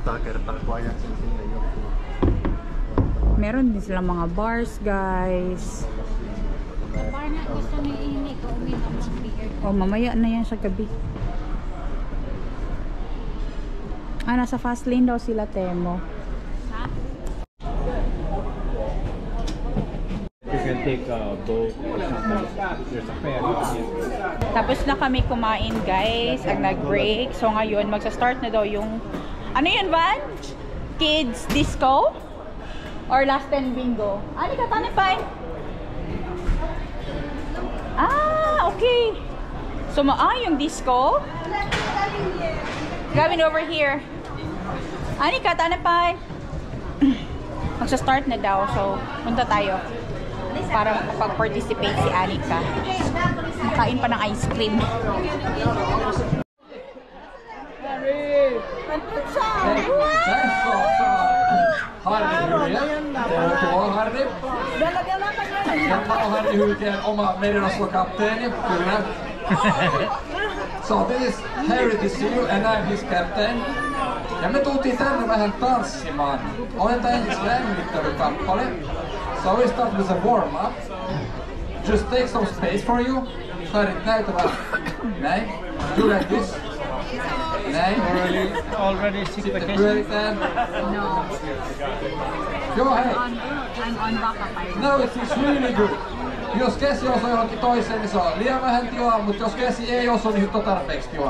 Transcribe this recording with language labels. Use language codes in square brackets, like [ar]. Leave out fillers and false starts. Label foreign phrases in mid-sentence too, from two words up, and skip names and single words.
[tl] Meron din silang mga bars, guys. Bar na gusto ni Ini ko uminom ng beer. Oh, mamaya na yan sa gabi. Ah, nasa fast lane daw sila, Temo. Ha? [en] You can take a boat or something. There's a ferry. [tl] Tapos na kami kumain, guys. Ang nag-break. So ngayon, magsa-start na daw yung... Ano yun, Van? [en] Kids disco? Or last 10 bingo? [tl] Ano ka, [en] Tanipay? Ah, okay. [tl] So, yung disco? Gavin, [en] over here. [tl] Ani ka, Tanipay? Magsa-start na daw. So, punta tayo. Para makapag-participate si Anika. Makain pa ng ice cream. Harry. [fi] Tämä on Harry Hyytien oma merirosvokapteeni, kyllä. [en] So this is Harry to see you and I'm his captain. [fi] Ja me tultiin tänne vähän tanssimaan. Otetaan ensin lämmittelykappale. [en] So we start with a warm-up. Just take some space for you. [fi] Harry, näytä vähän. Näin. [en] Do like this. [fi] Näin. [en] Already sick [fi] Sitten [en] vacation. [fi] pyöritään. No. Joo, hei. [en] I'm on backup. No, it's really good. [fi] Jos käsi osuu johonkin toiseen, niin se on liian vähän tilaa, mutta jos käsi ei osu, niin on tarpeeksi tilaa.